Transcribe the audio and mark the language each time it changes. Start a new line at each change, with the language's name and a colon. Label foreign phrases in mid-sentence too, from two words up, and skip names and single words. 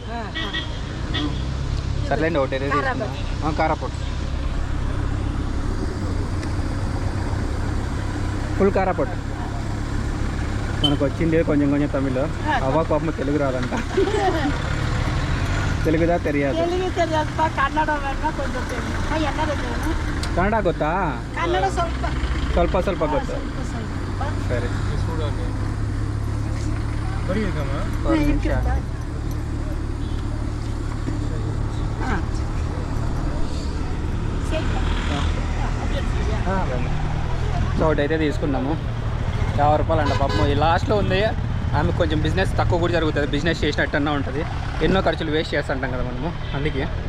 Telugu: సర్లేండి ఒకటి తీసుకుందాం కారాపొట్టు ఫుల్ కారాపొట్టు మనకు వచ్చింది కొంచెం కొంచెం తమిళ్ అవ్వ పాపం తెలుగు రాదంట తెలుగుదా తెలియదు
Kannada: ಕನ್ನಡ ಗೊತ್ತಾ ಸ್ವಲ್ಪ ಸ್ವಲ್ಪ ಗೊತ್ತು ಸರಿ
Telugu: సో ఒకటైతే తీసుకున్నాము 50 రూపాయలు అంట పాపం ఈ లాస్ట్లో ఉంది ఆమె కొంచెం బిజినెస్ తక్కువ కూడా జరుగుతుంది బిజినెస్ చేసినట్టన్నా ఉంటుంది ఎన్నో ఖర్చులు వేస్ట్ చేస్తుంటాం కదా మనము అందుకే